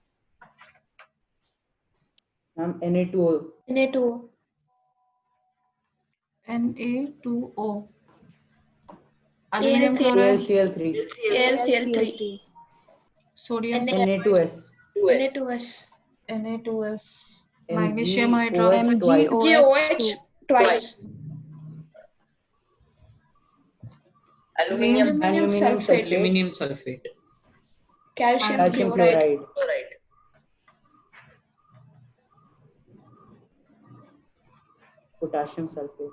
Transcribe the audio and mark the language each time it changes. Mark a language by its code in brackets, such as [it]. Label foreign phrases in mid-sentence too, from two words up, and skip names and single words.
[en] Ma'am, Na2O. Na2O. Na2O. Aluminum AlCl. chloride. AlCl3. AlCl3. Sodium. Na2S. 2S. Na2S. Na2S. Magnesium MgOH hydroxide. twice. GOH twice. Aluminium Aluminum sulfate. Aluminium sulfate. Calcium Calcium chloride. chloride. chloride. Potassium sulfate.